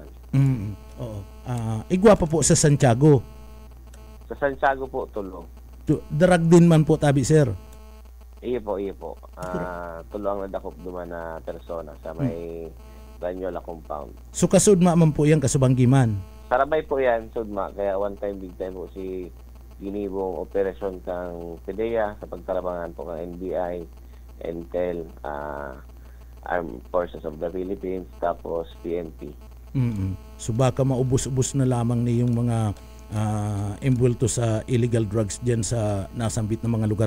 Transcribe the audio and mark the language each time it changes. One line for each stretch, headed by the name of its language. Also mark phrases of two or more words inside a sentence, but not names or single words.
Bikol: Oo. Igwa pa po sa Santiago. Sa Santiago po, tulo. Drug din man po tabi, sir? Iyo po. Tulo ang nadakop duman na persona sa may Banyola compound. So kasudma man po yan, kasubanggiman? Sarabay po yan, sudma. Kaya
English: one time, big time
Bikol: po si ginibong operasyon kang PDEA sa pagtarabangan po ng NBI, Intel, Armed Forces of the Philippines, tapos PNP. So baka maubos-ubos na lamang niyong mga imbulto sa
English: illegal drugs
Bikol: diyan sa nasambit na mga lugar.